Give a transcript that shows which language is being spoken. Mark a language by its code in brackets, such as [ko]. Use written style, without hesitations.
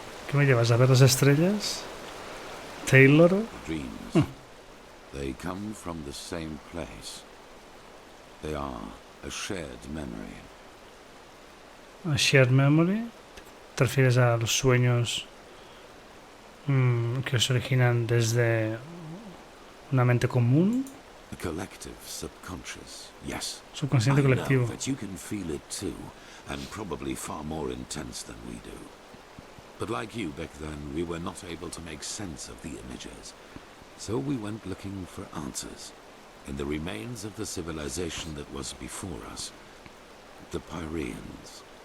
[es] ¿Qué me llevas a ver las estrellas? [en] Taylor. Dreams. They come from the same place. They are a shared memory. A shared memory. [es] ¿Te refieres a los sueños que se originan desde una mente común? [en] A collective subconscious, yes. [es] Subconsciente [en] I know [es] colectivo. [en] that you can feel it too, and probably far more intense than we do. But like you back then, we were not able to make sense of the images. So we went looking for answers in the remains of the civilization that was before us, the Pyreans.